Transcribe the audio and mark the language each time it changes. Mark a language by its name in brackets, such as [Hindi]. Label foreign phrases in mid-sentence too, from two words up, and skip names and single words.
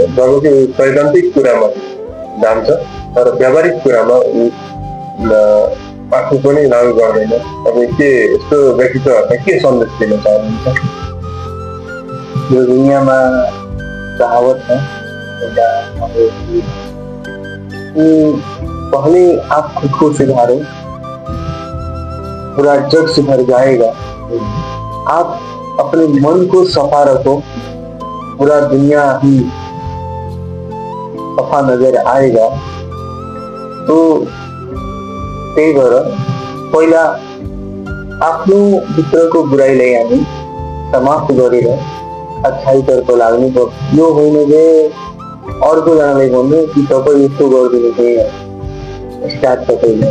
[Nepali] जबकि सैद्धान्तिक कुरामा जान्छ तर व्यावहारिक कुरामा आफू पनि लागू गर्दैन। तपाईँ के यस्तो व्यक्तित्वहरूलाई के सन्देश दिन चाहनुहुन्छ? यो दुनियाँमा कहावत छ [Hindi] पहले आप खुद को सुधारो, पूरा जग सुधर जाएगा। आप अपने मन को सफा रखो, पूरा दुनिया ही सफा नजर आएगा। [Nepali] तो त्यही भएर पहिला आफ्नो भित्रको बुराइलाई हामी समाप्त गरेर अच्छाइतर्फ लाग्नु पर्छ। यो होइन जे अर्कोजनालाई भन्नु कि तपाईँ यस्तो गरिदिनु, स्टार्ट तपाईँले।